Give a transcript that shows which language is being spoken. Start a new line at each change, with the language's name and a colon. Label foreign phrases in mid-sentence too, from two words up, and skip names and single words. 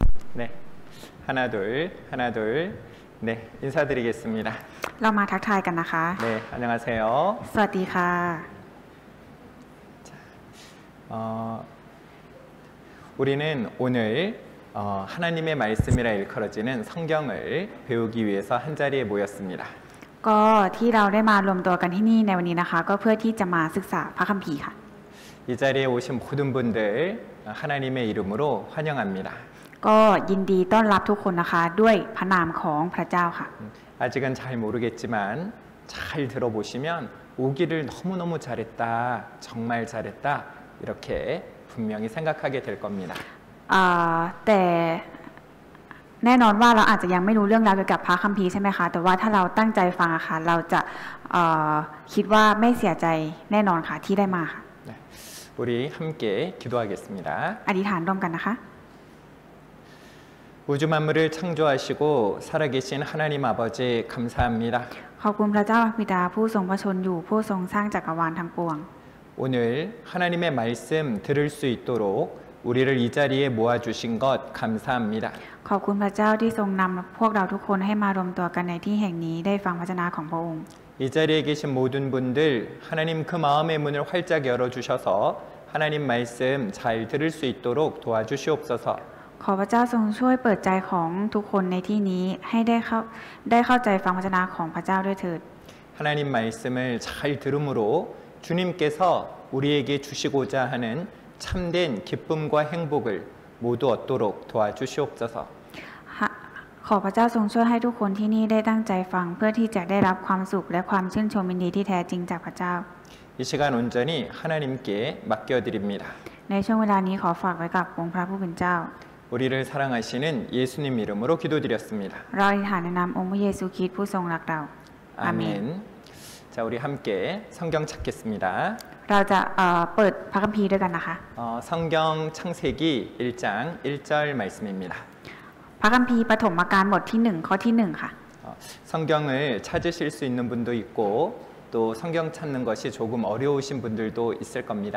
Korean: 네, 하나 둘, 하나 둘. 네, 인사드리겠습니다.
Thai: เรามาทักทายกันนะคะ
Korean: 네, 안녕하세요.
Thai: สวัสดีค่ะ
Korean: 우리는 오늘 하나님의 말씀이라 일컬어지는 성경을 배우기 위해서 한 자리에 모였습니다.
Thai: ก็ที่เราได้มารวมตัวกันที่นี่ในวันนี้นะคะ ก็เพื่อที่จะมาศึกษาพระคัมภีร์ค่ะ
Korean: 이 자리에 오신 모든 분들 하나님의 이름으로 환영합니다.
Thai: ก็ยินดีต้อนรับทุกคนนะคะด้วยพระนามของพระเจ้าค่ะ
Korean: 아직은 잘 모르겠지만 잘 들어보시면 오기를 너무너무 잘했다, 정말 잘했다 이렇게 분명히 생각하게 될 겁니다.
Thai: แต่แน่นอนว่าเราอาจจะยังไม่รู้เรื่องราวเกี่ยวกับพระคัมภีร์ใช่ไหมคะแต่ว่าถ้าเราตั้งใจฟังอะค่ะเราจะคิดว่าไม่เสียใจแน่นอนค่ะที่ได้มาค่ะ
Korean: 네, 우리 함께 기도하겠습니다.
Thai: อธิษฐานร่วมกันนะคะ
Korean: 우주 만물을 창조하시고 살아계신 하나님 아버지 감사합니다.
Thai: ขอบคุณพระเจ้าบิดาผู้ทรงพระชนอยู่ผู้ทรงสร้างจักรวาลทั้งปวง
Korean: 오늘 하나님의 말씀 들을 수 있도록 우리를 이 자리에 모아주신 것 감사합니다.
Thai: ขอบคุณพระเจ้าที่ทรงนำพวกเราทุกคนให้มารวมตัวกันในที่แห่งนี้ได้ฟังพระวจนะของพระองค์
Korean: 이 자리에 계신 모든 분들 하나님 그 마음의 문을 활짝 열어주셔서 하나님 말씀 잘 들을 수 있도록 도와주시옵소서.
Thai: ขอพระเจ้าทรงช่วยเปิดใจของทุกคนในที่นี้ให้ได้เข้าใจฟังพระวจนะของพระเจ้าด้วยเถิด
Korean: 하나님 말씀을 잘 들음으로 주님께서 우리에게 주시고자 하는 참된 기쁨과 행복을 모두 얻도록 도와주시옵소서.
Thai: ขอพระเจ้าทรงช่วยให้ทุกคนที่นี่ได้ตั้งใจฟังเพื่อที่จะได้รับความสุขและความชื่นชมยินดีที่แท้จริงจากพระเจ้า
Korean: 이 시간 온전히 하나님께 맡겨드립니다.
Thai: ในช่วงเวลานี้ขอฝากไว้กับองค์พระผู้เป็นเจ้า
Korean: 우리를 사랑하시는 예수님 이름으로 기도드렸습니다.
Thai: เราอธิษฐานในนามองค์พระเยซูคริสต์ผู้ทรงรักเราอาเมน
Korean: 자, 우리 함께 성경 찾겠습니다.
Thai: เราจะเปิดพระคัมภีร์ด้วยกันนะคะ
Korean: 성경 창세기 1장 1절 말씀입니다.
Thai: พระคัมภีร์ปฐมกาลบทที่1ข้อที่1ค่ะ
Korean: 성경을 찾으실 수 있는 분도 있고 또 성경 찾는 것이 조금 어려우신 분들도 있을 겁니다.